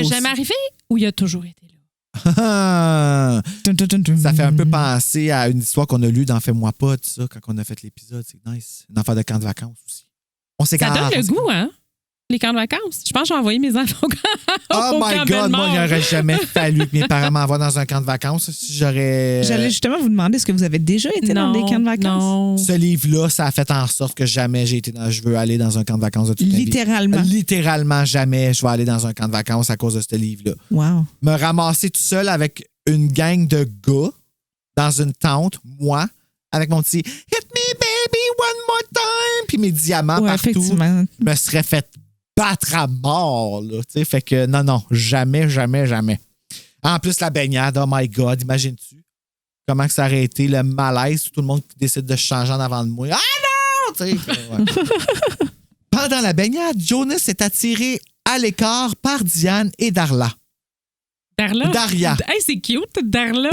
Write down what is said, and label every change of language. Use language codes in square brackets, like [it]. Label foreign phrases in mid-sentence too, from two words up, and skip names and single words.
[fr] aussi. jamais arrivé ou il a toujours été là? Ah, Dun, dun, dun, dun. ça fait un peu penser à une histoire qu'on a lue dans Fais-moi pas, tout ça, quand on a fait l'épisode. C'est nice. Une affaire de camp de vacances aussi. On Ça s'égare. donne le goût, hein? Les camps de vacances. Je pense que j'ai envoyé mes enfants [en] Oh [fr] au [en] my [fr] camp [en] God, [fr] Bellemare. moi, il n'aurait jamais fallu que mes parents m'envoient dans un camp de vacances. Si j'aurais. J'allais justement vous demander, est-ce que vous avez déjà été dans des camps de vacances? Non. Ce livre-là, ça a fait en sorte que jamais j'ai été dans. Je veux aller dans un camp de vacances de toute ma vie. Littéralement. Littéralement, jamais je vais aller dans un camp de vacances à cause de ce livre-là. Wow. Me ramasser tout seul avec une gang de gars dans une tente, moi, avec mon petit Hit me baby one more time, puis mes diamants Ouais, partout. effectivement. Me serais fait battre à mort, là. Tu sais, fait que non, jamais, jamais, jamais. En plus, la baignade, [en] oh my God, [fr] imagines-tu comment que ça aurait été le malaise, tout le monde qui décide de se changer en avant de moi. Ah non! Tu sais, ouais. Pendant la baignade, Jonas est attiré à l'écart par Diane et Darla. Darla? Daria. Hey, c'est cute, Darla.